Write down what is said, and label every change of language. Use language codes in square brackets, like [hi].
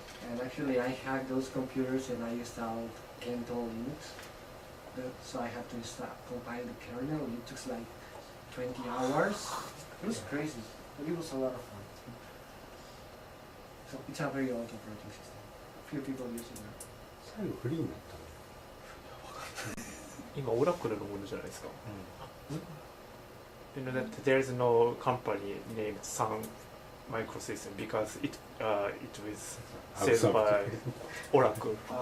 [en] And actually, I hacked those computers and I installed Kento Linux. So I had to compile the kernel. It took like 20 hours. It was crazy, but it was a lot of fun. So it's a very old operating system. Few people use it now. [ja] 最後フリーになったの今オラクルのものじゃないですか。 [en] You know that there is no company named Sun Microsystem because it was said by Oracle.